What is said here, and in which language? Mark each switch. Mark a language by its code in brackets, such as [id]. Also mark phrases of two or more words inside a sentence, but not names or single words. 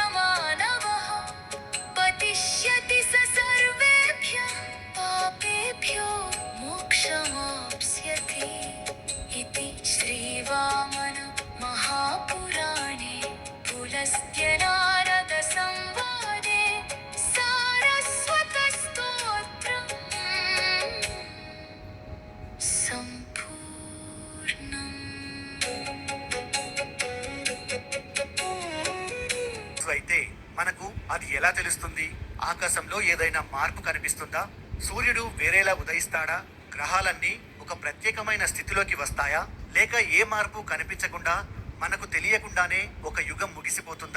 [sa] मानवः पतिष्यति स सर्वेभ्यः पापेभ्यो मोक्षमाप्स्यति इति श्रीवामन महापुराणे पुलस्त्यनारदसंवादे सारस्वतस्तोत्रम् सम्पूर्णम् [te] అయితే మనకు అది ఎలా తెలుస్తుంది? ఆకాశంలో ఏదైనా మార్పు కనిపిస్తుందా? సూర్యుడు వేరేలా ఉదయిస్తాడా? గ్రహాలన్నీ ఒక ప్రత్యేకమైన స్థితిలోకి వస్తాయా? లేక ఏ మార్పు కనిపించకుండా మనకు తెలియకుండానే ఒక యుగం ముగిసిపోతుందా?